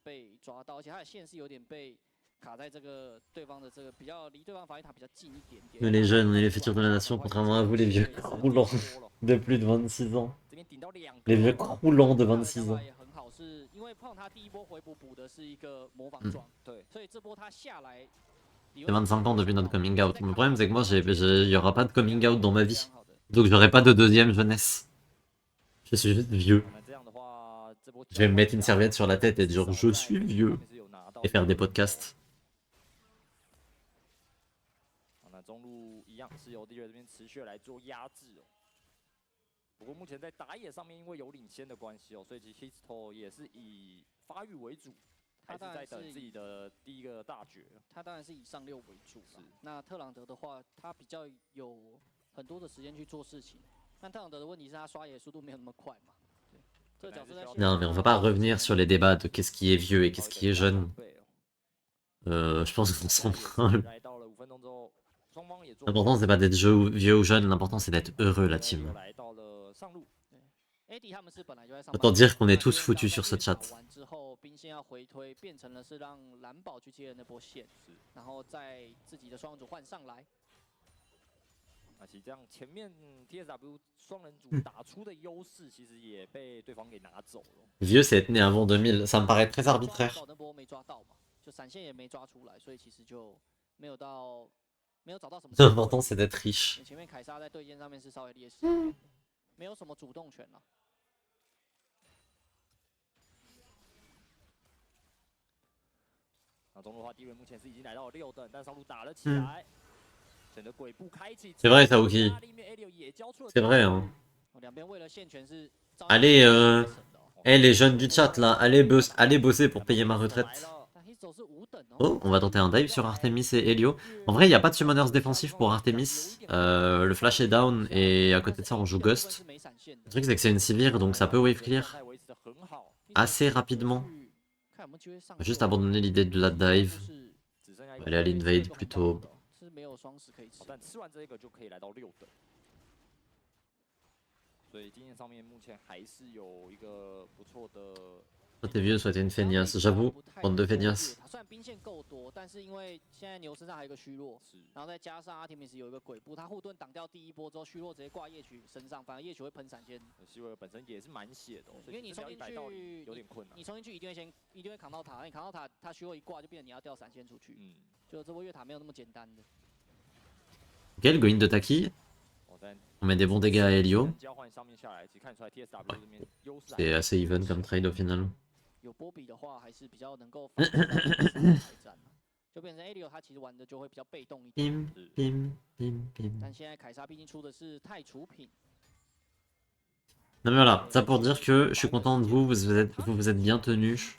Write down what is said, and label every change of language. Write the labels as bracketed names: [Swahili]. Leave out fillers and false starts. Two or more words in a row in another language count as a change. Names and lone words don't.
[French] Nous les jeunes, on est les futurs de la nation, contrairement à vous les vieux croulants de plus de 26 ans. Les vieux croulants de 26 ans. C'est 25 ans depuis notre [English] coming out. [French] Le problème c'est que moi, il n'y aura pas de [English] coming out [French] dans ma vie. Donc j'aurai pas de deuxième jeunesse. Je suis juste vieux. Je vais me mettre une serviette sur la tête et dire je suis vieux. Et faire des podcasts. [Chinese] 中路一样是由 D 这边持续来做压制哦。不过目前在打野上面，因为有领先的关系哦，所以其实 Histo 也是以发育为主，还是在等自己的第一个大绝。他当然是以上6为主啦。那特朗德的话，他比较有很多的时间去做事情。但特朗德的问题是他刷野速度没有那么快嘛。对， [French] Non, mais on va pas revenir sur les débats de qu'est-ce qui est vieux et qu'est-ce qui est jeune. Je pense qu'on s'en branle. L'important c'est pas d'être vieux ou jeune, l'important c'est d'être heureux la team. Autant dire qu'on est tous foutus sur ce chat. [Chinese] 其实这样前面 TSW 双人组打出的优势，其实也被对方给拿走了。 [French] Vieux c'est être né avant 2000, ça me paraît très arbitraire. L'important c'est d'être riche. [Chinese] 前面凯撒在对线上面是稍微劣势，没有什么主动权了。那中路的话，地位目前是已经来到了6等，但上路打了起来。 [French] C'est vrai, Taoki. C'est vrai, hein. Allez, les jeunes du chat là, allez bosser pour payer ma retraite. Oh, on va tenter un dive sur Artemis et Helio. En vrai, il n'y a pas de summoners défensifs pour Artemis. Le flash est down et à côté de ça, on joue Ghost. Le truc, c'est que c'est une Sivir, donc ça peut [English] wave clear [French] assez rapidement. On va juste abandonner l'idée de la dive. On va aller à l'invade plutôt. [Chinese] 双十可以吃，但吃完这个就可以来到6等，所以经验上面目前还是有一个不错的。 [French] Soit t'es vieux, soit t'es une feignasse. J'avoue, bande de feignasses. [Chinese] 虽然兵线够多，但是因为现在牛身上还有一个虚弱，然后再加上阿提米斯有一个鬼步，他护盾挡掉第一波之后，虚弱直接挂夜曲身上，反而夜曲会喷闪现。希维尔本身也是蛮血的，因为你冲进去有点困难。你冲进去一定会扛到塔，你扛到塔，他虚弱一挂就变成你要掉闪现出去。就这波越塔没有那么简单的。 [French] Ok, le Going de Taki. On met des bons dégâts à Helio. C'est assez even comme trade au final. [Chinese] 有波比的话，还是比较能够就变成 Helio 他其实玩的就会比较被动一点。但现在凯撒毕竟出的是太除品。 [French] Non mais voilà, ça pour dire que je suis content de vous, vous êtes bien tenus.